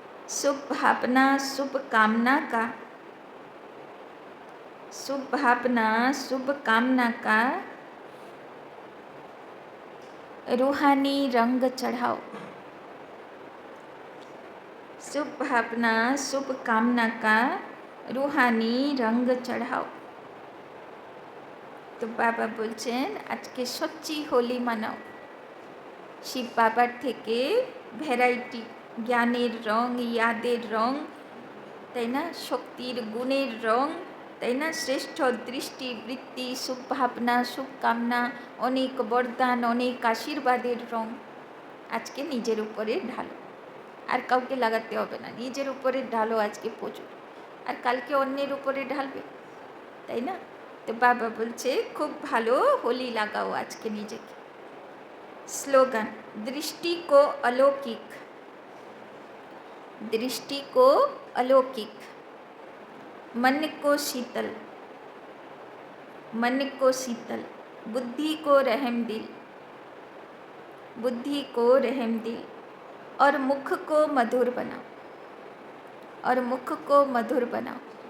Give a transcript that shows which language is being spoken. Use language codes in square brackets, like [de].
[hi] शुभ भावना शुभ कामना का, शुभ भावना शुभ कामना का रूहानी रंग चढ़ाओ। शुभ भावना शुभ कामना का रूहानी रंग चढ़ाओ। [bn] तो बाबा बोलছেন আজকে সচ্চি হোলি মানাও। শিব বাবার থেকে ভ্যারাইটি জ্ঞানের রং, ইয়াদের রং, তাই না, শক্তির গুণের রং, তাই না, শ্রেষ্ঠ দৃষ্টি বৃত্তি শুভ ভাবনা শুভ কামনা, অনেক বরদান অনেক আশীর্বাদের রং আজকে নিজের উপরে ঢালো। আর কাউকে লাগাতে হবে না, নিজের উপরে ঢালো আজকে প্রচুর, আর কালকে অন্যের উপরে ঢালবে, তাই না। তো বাবা বলছে খুব ভালো হোলি লাগাও আজকে নিজেকে। [hi] স্লোগান, दृष्टि को अलौकिक, दृष्टि को अलौकिक, मन को शीतल, मन को शीतल, बुद्धि को रहमदिल, बुद्धि को रहमदिल, और मुख को मधुर बनाओ, और मुख को मधुर बनाओ।